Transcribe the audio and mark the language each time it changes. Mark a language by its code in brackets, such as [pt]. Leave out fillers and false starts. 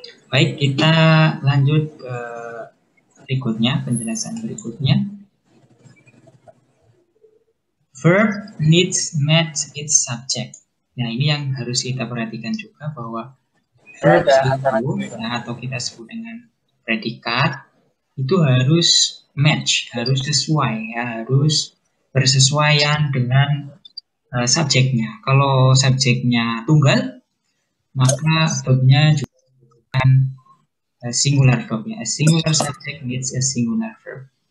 [id] Baik, kita lanjut ke berikutnya, penjelasan berikutnya. [en] Verb needs match its subject. [id] Nah, ini yang harus kita perhatikan juga, bahwa verb itu, ya, atau kita sebut dengan predikat, itu harus match, harus sesuai, ya, harus bersesuaian dengan subjeknya. Kalau subjeknya tunggal, maka verbnya juga singular verb, ya. [en] A singular subject needs a singular verb.